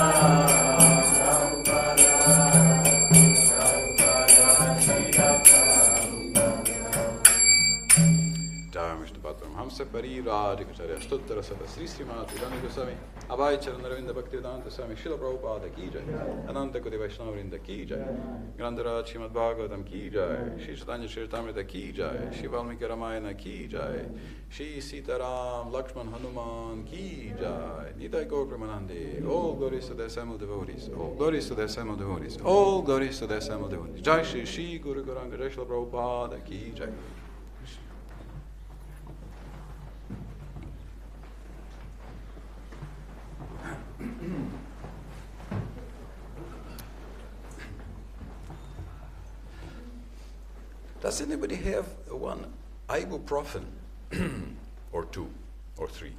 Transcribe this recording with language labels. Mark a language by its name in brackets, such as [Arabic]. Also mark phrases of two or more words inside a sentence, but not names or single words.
[Sanskrit] Hamsa Parivraja Kacharya Stottara Sada Sri Srimati Rani Goswami Abhay Charanaravinda Bhaktivedanta Swami Srila Prabhupada Ki Jai Ananta Koti Vaishnavavrinda Ki Jai Grantaraj Srimad Bhagavatam Ki Jai Śrī Caitanya-caritāmṛta Ki Jai Śrī Valmiki Ramayana Ki Jai Śrī Sitaram Lakshman Hanuman Ki Jai Nitai Gaur Premanande. [English] All glories to the assembled devotees. All glories to the assembled devotees. All glories to the assembled devotees. [Sanskrit] Jai Shri Shri Guru Gauranga Jai Srila Prabhupada Ki Jai. [English] Does anybody have one ibuprofen or two or three?